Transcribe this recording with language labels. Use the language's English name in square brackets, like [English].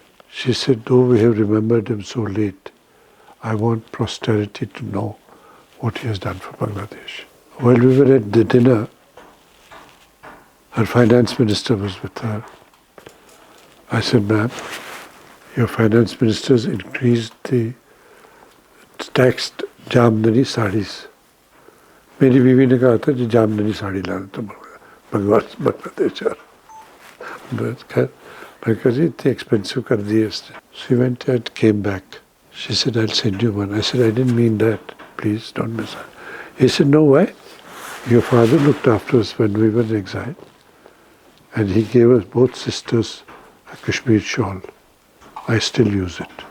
[English] She said, though we have remembered him so late, I want posterity to know what he has done for Bangladesh. While we were at the dinner, her finance minister was with her. I said, ma'am, your finance ministers increased the taxed Jamdani sarees. [Urdu] میری بیوی نے کہا تھا کہ جامدنی ساڑی لانا تو بنگلہ دیش. میں کہا جی اتنی ایکسپینسو کر دی ہے اس نے. [English] She went and came back. She said, I'll send you one. I said, I didn't mean that. Please don't miss it. He said, no, why? Your father looked after us when we were in exile, and he gave us both sisters a Kashmir shawl. I still use it.